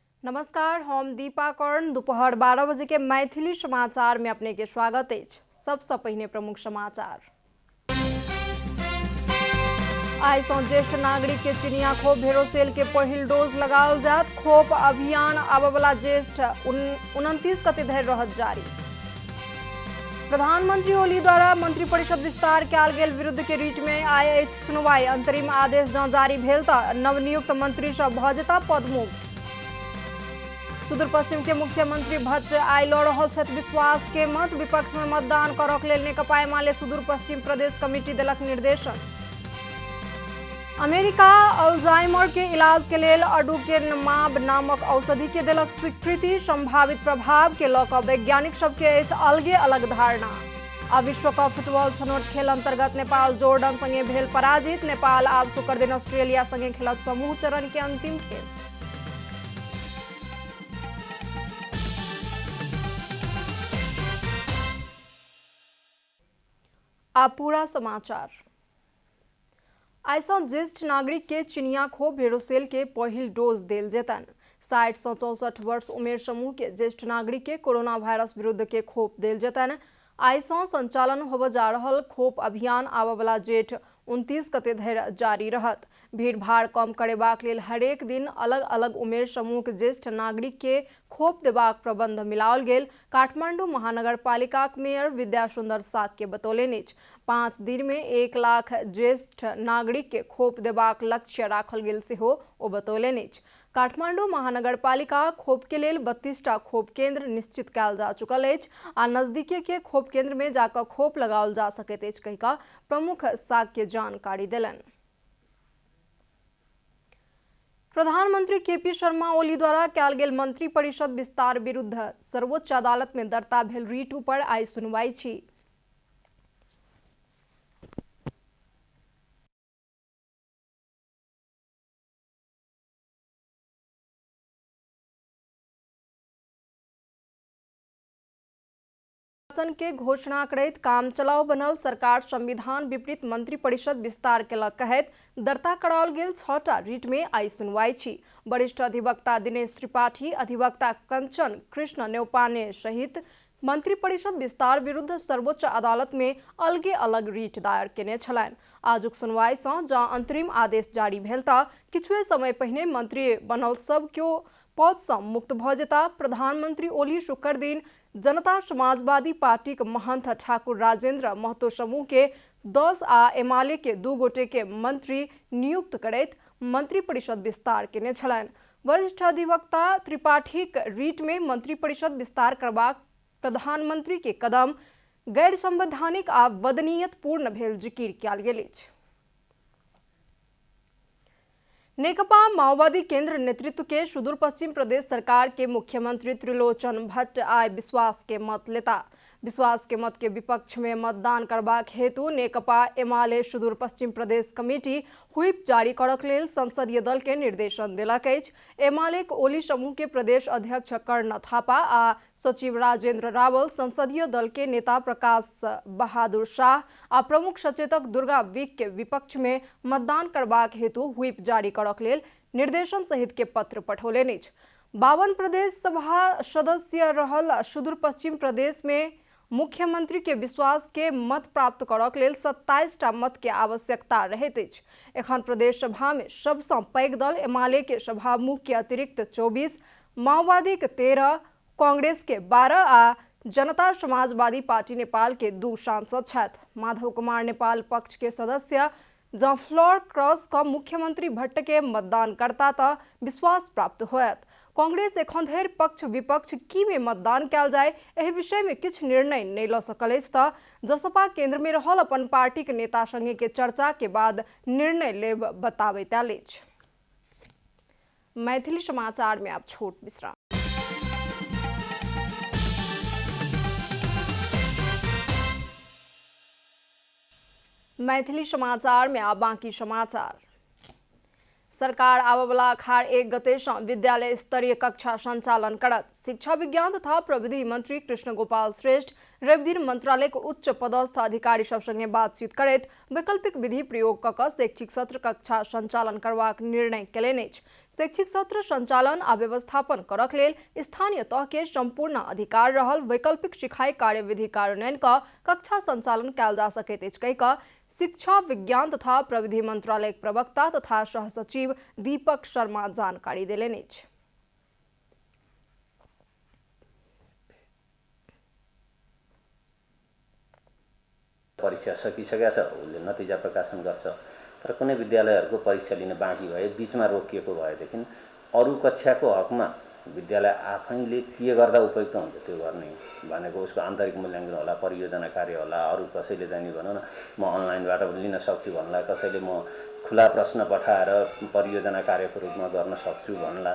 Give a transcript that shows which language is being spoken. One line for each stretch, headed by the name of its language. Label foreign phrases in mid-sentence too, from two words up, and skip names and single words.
Maithili: नमस्कार, हम दीपा कर्ण। दोपहर 12 बजे के मैथिली समाचार में अपने के स्वागत है। सबसे पहले प्रमुख समाचार। आई से ज्येष्ठ नागरिक के चिनिया खोप भेरोसेल के पहिल डोज लगाओल जात। खोप अभियान आबवला ज्येष्ठ 29 गते धरि रहत जारी। प्रधानमंत्री ओली द्वारा मंत्री परिषद विस्तार कयल गेल विरुद्ध के रीट में आइ सुनवाई। अंतरिम आदेश जँ जारी भेल तऽ नवनियुक्त मंत्री सब भऽ जेता पदमुक्त। सुदूर पश्चिम के मुख्यमंत्री भट्ट आई लऽ रहल छथि विश्वास के मत। विपक्ष में मतदान करक लेल नेकपा एमाले सुदूर पश्चिम प्रदेश कमिटी देलक निर्देशन। अमेरिका अल्जाइमर के इलाज के लेल अडुकेनमाब नामक औषधि के देलक स्वीकृति। संभावित प्रभाव के लऽ कऽ वैज्ञानिक सबके अछि अलगे अलग धारणा। आ विश्व कप फुटबॉल छनौट खेल अंतर्गत नेपाल जॉर्डन संगे भेल पराजित। नेपाल आब शुक्र दिन ऑस्ट्रेलिया संगे खेलत समूह चरण के अंतिम खेल। अब पूरा समाचार। आइसँ ज्येष्ठ नागरिक के चिनिया खोप भेरोसेल के पहिल डोज देल जेतन। 60 से 64 वर्ष उमेर समूह के ज्येष्ठ नागरिक के कोरोना वायरस विरुद्ध के खोप देल जेतन। आइसँ संचालन होबऽ जा रहल खोप अभियान आबवला जेठ 29 गते धरि जारी रहत। भीड़ भाड़ कम करेबाक लेल हरेक दिन अलग अलग उमेर समूह के ज्येष्ठ नागरिक के खोप देबाक प्रबंध मिलाओल गेल। काठमांडू महानगर पालिका मेयर विद्या सुंदर साक्य बतौलनि अछि। 5 दिन में 1 लाख ज्येष्ठ नागरिक के खोप देबाक लक्ष्य राखल गेल सेहो ओ बतौलनि अछि। काठमांडू महानगर पालिका खोप के लेल 32टा खोप केंद्र निश्चित कयल जा चुकल अछि आ नजदीकी के खोप केंद्र में जाकर खोप लगाओल जा सकैत अछि कहि कऽ प्रमुख साक्य जानकारी देलनि। प्रधानमंत्री केपी शर्मा ओली द्वारा कयल गेल मंत्री परिषद विस्तार विरुद्ध सर्वोच्च अदालत में दर्ता भेल रीट पर आई सुनवाई छी। के घोषणा करैत काम चलाओ बनल सरकार संविधान विपरीत मंत्री परिषद विस्तार केलक कहैत दर्ता कराओल गेल 6टा रीट में आई सुनवाई छी। वरिष्ठ अधिवक्ता दिनेश त्रिपाठी, अधिवक्ता कंचन कृष्ण न्यौपाने सहित मंत्री परिषद विस्तार विरुद्ध सर्वोच्च अदालत में अलगे अलग रीट दायर केने छलनि। आजुक सुनवाई सँ जँ अंतरिम आदेश जारी भेल तऽ किछुए समय पहिने मंत्री बनल सब केओ पद सँ मुक्त भऽ जेता। प्रधानमंत्री ओली शुक्र दिन जनता समाजवादी पार्टी के महंत ठाकुर राजेंद्र महतो समूह के 10 आ एमाले के 2 गोटे के मंत्री नियुक्त करैत मंत्री परिषद विस्तार केने छलनि। वरिष्ठ अधिवक्ता त्रिपाठीक रीट में मंत्री परिषद विस्तार करबाक प्रधानमंत्री के कदम गैर संवैधानिक आ बदनीयतपूर्ण भेल जिकिर कयल गेल अछि। नेकपा माओवादी केंद्र नेतृत्व के सुदूर पश्चिम प्रदेश सरकार के मुख्यमंत्री त्रिलोचन भट्ट आइ विश्वास के मत लेता। विश्वास के मत के विपक्ष में मतदान करबाक हेतु नेकपा एमाले सुदूर पश्चिम प्रदेश कमिटी व्हिप जारी करक लेल संसदीय दल के निर्देशन देलक अछि। एमाले के ओली समूह के प्रदेश अध्यक्ष कर्ण थापा आ सचिव राजेंद्र रावल, संसदीय दल के नेता प्रकाश बहादुर शाह आ प्रमुख सचेतक दुर्गा विक के विपक्ष में मतदान करबाक हेतु व्हिप जारी करक लेल निर्देशन सहित के पत्र पठौलनि अछि। 52 प्रदेश सभा सदस्य रहल सुदूर पश्चिम प्रदेश में मुख्यमंत्री के विश्वास के मत प्राप्त करक लेल 27टा मत के आवश्यकता रहैत अछि। एखन प्रदेश सभा में सबसँ पैघ दल एमाले के सभामुख के अतिरिक्त 24, माओवादी के 13, कांग्रेस के 12 आ जनता समाजवादी पार्टी नेपाल के 2 सांसद छथि। माधव कुमार नेपाल पक्ष के सदस्य जँ
English: floor cross
Maithili: का मुख्यमंत्री भट्ट के मतदान करता तऽ विश्वास प्राप्त होयत। कांग्रेस एखन धरि पक्ष विपक्ष की में मतदान कयल जाय एहि विषय में किछु निर्णय नहीं लऽ सकल अछि तऽ जसपा केंद्र में रहल अपन पार्टी के नेता संगे के चर्चा के बाद निर्णय लेब बताबैत आयल अछि। मैथिली समाचार में आप छोट विश्राम। मैथिली समाचार में आ बाकी समाचार। सरकार आबवला अखाड़ 1 गते सँ विद्यालय स्तरीय कक्षा संचालन करत। शिक्षा विज्ञान तथा प्रविधि मंत्री कृष्ण गोपाल श्रेष्ठ रवि दिन मंत्रालय के उच्च पदस्थ अधिकारी सब संगे बातचीत करैत वैकल्पिक विधि प्रयोग कऽ शैक्षिक सत्र कक्षा संचालन करबाक निर्णय केलनि अछि। शैक्षिक सत्र सञ्चालन आ व्यवस्थापन करक लेल स्थानीय तह के सम्पूर्ण अधिकार रहल वैकल्पिक सिखाई कार्यविधि कार्यान्वयन का कक्षा संचालन कयल जा सकैत अछि कहि कऽ शिक्षा विज्ञान तथा प्रविधि मंत्रालय प्रवक्ता तथा सहसचिव दीपक शर्मा जानकारी देलनि अछि।
Nepali: परीक्षा सकिसकेका छ, उसले नतिजा प्रकाशन गर्छ। तर कुनै विद्यालयहरूको परीक्षा लिन बाँकी भए बीचमा रोकिएको भएदेखि अरू कक्षाको हकमा विद्यालय आफैले के गर्दा उपयुक्त हुन्छ त्यो गर्ने भनेको उसको आन्तरिक मूल्याङ्कन होला, परियोजना कार्य होला, अरू कसैले चाहिँ भनौँ न म अनलाइनबाट पनि लिन सक्छु भन्ला, कसैले म खुला प्रश्न पठाएर परियोजना कार्यको रूपमा गर्न सक्छु भन्ला।